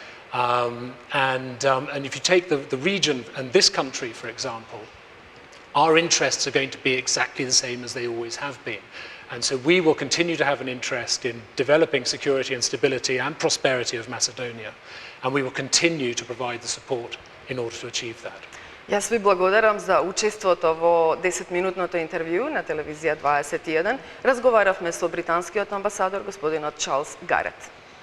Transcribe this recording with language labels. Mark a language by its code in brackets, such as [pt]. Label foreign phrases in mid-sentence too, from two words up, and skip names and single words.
[en] And if you take the region and this country, for example, our interests are going to be exactly the same as they always have been. And so we will continue to have an interest in developing security and stability and prosperity of Macedonia. And we will continue to provide the support in order to achieve that. [mk] Јас ви благодарам за учеството во 10-минутното интервју на телевизија 21. Разговаравме со британскиот амбасадор, господинот Чарлс Гарет.